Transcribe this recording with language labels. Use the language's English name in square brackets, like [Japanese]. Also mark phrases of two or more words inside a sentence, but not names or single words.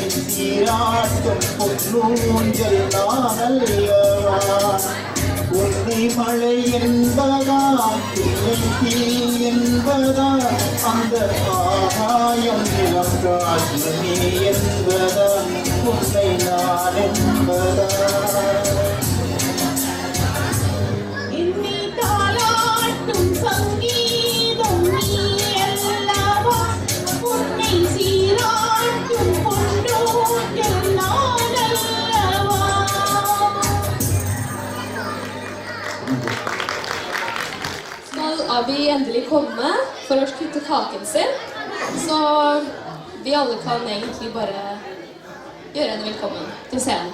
[Tamil] சீராட்டும் பொன்னூஞ்சல் நான் அல்லவா உன்னை மழை என்பதா இல்லை தீ என்பதா அந்த ஆகாயம் நிலம் காற்று நீ என்பதா உன்னை நான் என்பதா என்னை தாளாட்டும் சங்கீதம் நீ அல்லவா உன்னை சீராட்டும் பொன்னூஞ்சல் நான் அல்லவா [Norwegian] Skal Abby endelig komme for å kutte kaken sin, så vi alle kan egentlig bare gjøre henne velkommen til scenen.